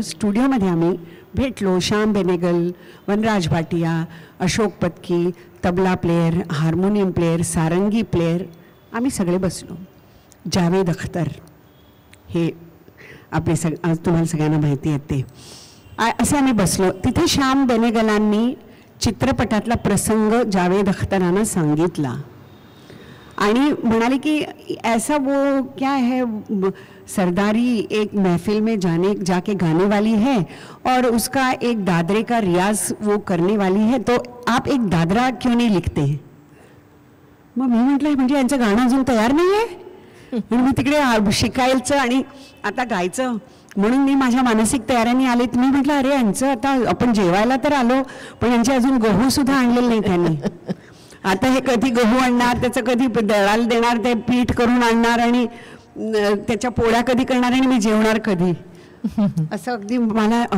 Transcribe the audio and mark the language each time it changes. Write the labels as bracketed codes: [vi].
[mr] स्टुडिओमध्ये आम्ही भेटलो. श्याम बेनेगल, वनराज Bhatia, Ashok Patki, tabla player, harmonium player, सारंगी प्लेअर, आम्ही सगळे बसलो. जावेद अख्तर हे आपले आज तुम्हाला सगळ्यांना माहिती आहे ते. असे आम्ही बसलो. तिथे श्याम बेनेगलांनी चित्रपटातला प्रसंग जावेद अख्तरांना सांगितला आणि म्हणाले की [hi] ऐसा वो क्या है, सरदारी एक महफिल में जाके गाने वाली है और उसका एक दादरे का रियाज वो करने वाली है, तो आप एक दादरा क्यों नहीं लिखते हैं. [mr] मग मी म्हटलं म्हणजे यांचं गाणं अजून तयार नाही आहे. मी तिकडे शिकायचं आणि आता गायचं म्हणून मी माझ्या मानसिक तयारीने आले. मी म्हटलं अरे यांचं आता आपण जेवायला तर आलो पण यांचे अजून गहू सुद्धा आणलेले नाही त्यांनी. आता हे कधी गहू आणणार, त्याचं कधी दळाला देणार, ते पीठ करून आणणार आणि त्याच्या पोळ्या कधी करणार आणि मी जेवणार कधी, असं अगदी मला.